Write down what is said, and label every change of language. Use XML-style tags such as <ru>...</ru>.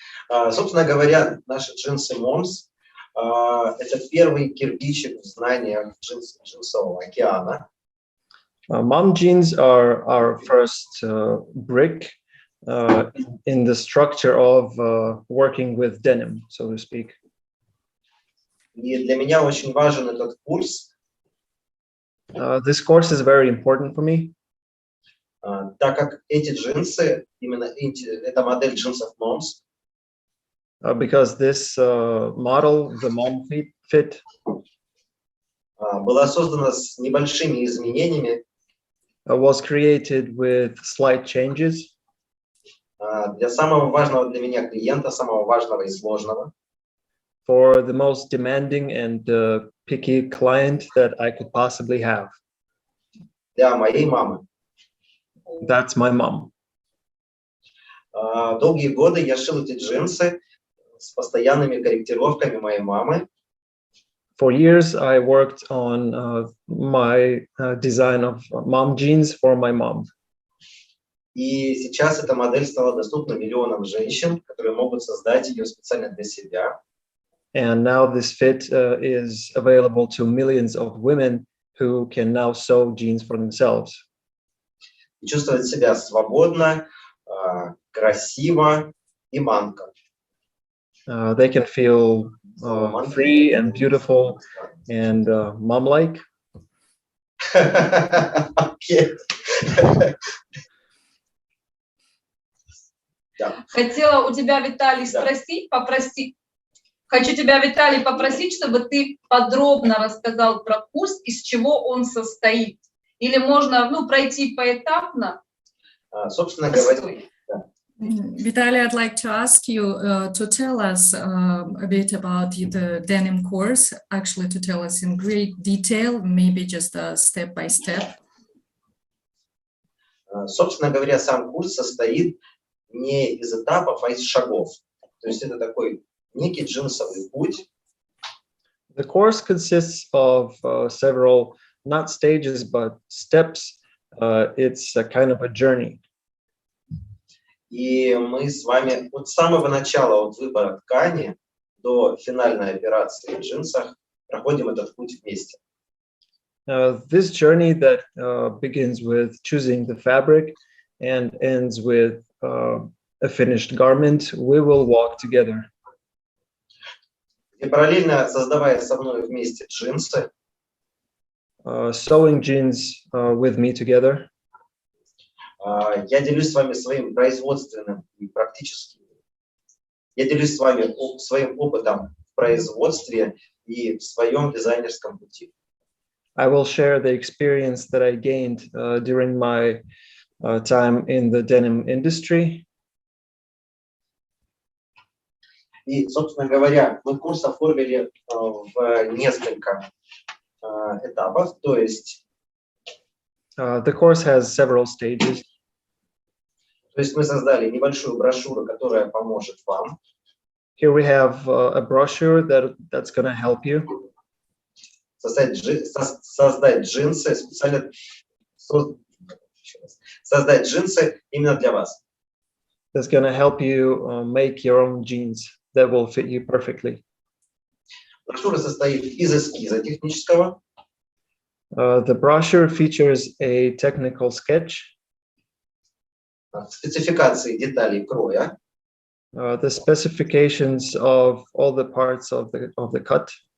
<ru>Собственно говоря, наши джинсы Mom's это первый кирпичик в знаниях джинсового океана.</ru> <en>Mom jeans are our first brick in the structure of working with denim, so to speak.</en> <ru>И для меня очень важен этот курс.</ru> <en>This course is very important for me.</en> <ru>Так как эти джинсы, именно эта модель джинсов Mom's,</ru> <en>because this model, the mom fit,</en> <ru>была создана с небольшими изменениями</ru> <en>was created with slight changes</en> <ru>для самого важного для меня клиента, самого важного и сложного.</ru> <en>For the most demanding and picky client that I could possibly have.</en> <ru>Для моей мамы.</ru> <en>That's my mom.</en> <ru>Долгие годы я шил эти джинсы с постоянными корректировками моей мамы.</ru> <en>For years, I worked on my design of mom jeans for my mom.</en> <ru>И сейчас эта модель стала доступна миллионам женщин, которые могут создать ее специально для себя.</ru> <en>And now this fit is available to millions of women who can now sew jeans for themselves.</en> <ru>И чувствовать себя свободно, красиво и манко.</ru> <en>They can feel free and beautiful and mom-like.</en> <ru>Окей. Хотела у тебя, Виталий, попросить, хочу тебя, Виталий, попросить, чтобы ты подробно рассказал про курс, из чего он состоит. Или можно, пройти поэтапно. Собственно говоря,</ru> <en>Vitaly, I'd like to ask you to tell us a bit about the denim course, actually to tell us in great detail, maybe just step by step.</en> <ru>Собственно говоря, сам курс состоит не из этапов, а из шагов. То есть это такой некий джинсовый путь.</ru> <en>The course consists of several, not stages, but steps. It's a kind of a journey.</en> <ru>И мы с вами от самого начала, от выбора ткани до финальной операции в джинсах проходим этот путь вместе.</ru> <en>This journey that begins with choosing the fabric and ends with a finished garment, we will walk together.</en> <ru>И параллельно создавая со мной вместе джинсы,</ru> <en>Sewing jeans with me together.</en> <ru>я делюсь с вами своим производственным и практическим. Я делюсь с вами своим опытом в производстве и в своем дизайнерском пути.</ru> <en>I will share the experience that I gained during my time in the denim industry.</en> <ru>И, собственно говоря, мы курс оформили в несколько этапов, то есть</ru> <en>The course has several stages.</en> <ru>То есть мы создали небольшую брошюру, которая поможет вам.</ru> <en>Here we have a brochure that's going to help you.</en> <ru>Создать джинсы специально, создать джинсы именно для вас.</ru> <en>That's going to help you make your own jeans that will fit you perfectly.</en> <ru>Брошюра состоит из эскиза технического.</ru> <en>The brochure features a technical sketch.</en> <ru>Спецификации деталей кроя.</ru> <en>The specifications of all the parts of the cut.</en>